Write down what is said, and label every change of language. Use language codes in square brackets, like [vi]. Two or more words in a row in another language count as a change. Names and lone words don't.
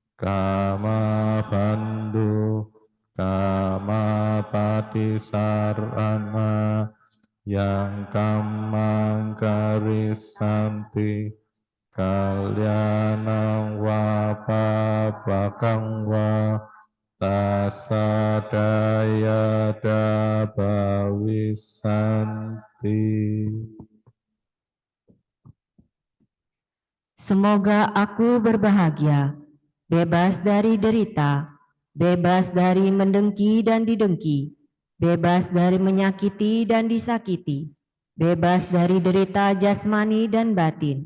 [pi] kamabandhu kamapatisarana yang kamang karisanti kalyanang wa pabakang wa tassa daya dabawisanti. [id] Semoga aku berbahagia, bebas dari derita, bebas dari mendengki dan didengki, bebas dari menyakiti dan disakiti, bebas dari derita jasmani dan batin.